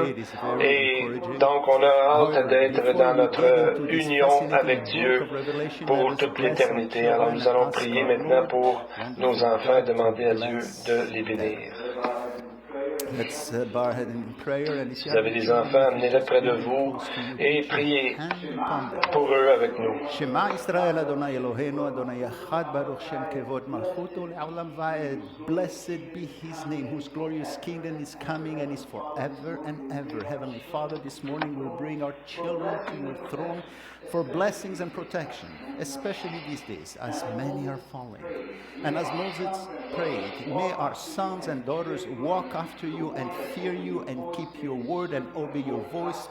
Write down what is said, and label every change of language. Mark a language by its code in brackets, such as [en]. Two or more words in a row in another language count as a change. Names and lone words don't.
[fr] Et donc, on a hâte d'être dans notre union avec Dieu pour toute l'éternité. Alors nous allons prier maintenant pour nos enfants et demander à Dieu de les bénir. Si vous avez des enfants, amenez-les près de vous et priez pour eux avec nous. [he] שמע ישראל אדוני אלוהינו אדוני אחד ברוך שם כבוד מלכותו לעולם ועד. [en] Blessed be His name, whose glorious kingdom is coming and is forever and ever. Heavenly Father, this morning we'll bring our children to your throne for blessings and protection, especially these days, as many are falling. And as Moses prayed, may our sons and daughters walk after you and fear you and keep your word and obey your voice.